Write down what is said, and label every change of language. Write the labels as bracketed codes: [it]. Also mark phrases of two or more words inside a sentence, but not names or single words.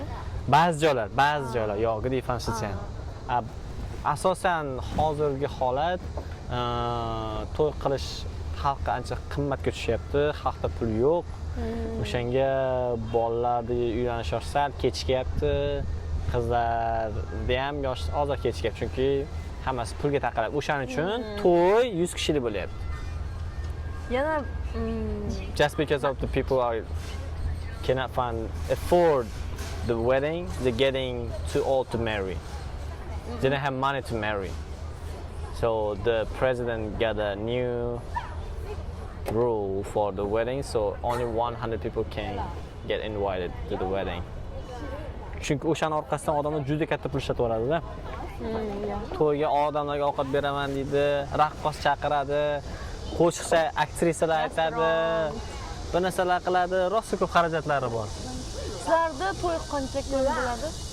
[uz] Ba'zi joylar yo'q, diferensiyatsiya. Asosan hozirgi holat to'y qilish xalqqa ancha qimmatga tushyapti, xalqda pul yo'q. O'shanga bolalarni uylanish yoshi sal kechikyapti. Qizlarda ham yosh ozroq kechikyapti, chunki hammasi pulga taqaladi. O'shaning uchun to'y 100 kishilik bo'lyapti. Yana [en] Just because of the people cannot afford the wedding, they're getting too old to marry. They don't have money to marry. So the president got a new rule for the wedding, so only 100 people can get invited to the wedding. [uz] Chunki o'shaning orqasidan odamlar juda katta pul ishlatib oladi-da. To'yga odamlarga ovqat beraman deydi, raqqos chaqiradi, qo'shiqchi aktrisalar aytadi, bir narsalar qiladi, rosa ko'p xarajatlari bor. sizlarda to'y qancha kun bo'ladi?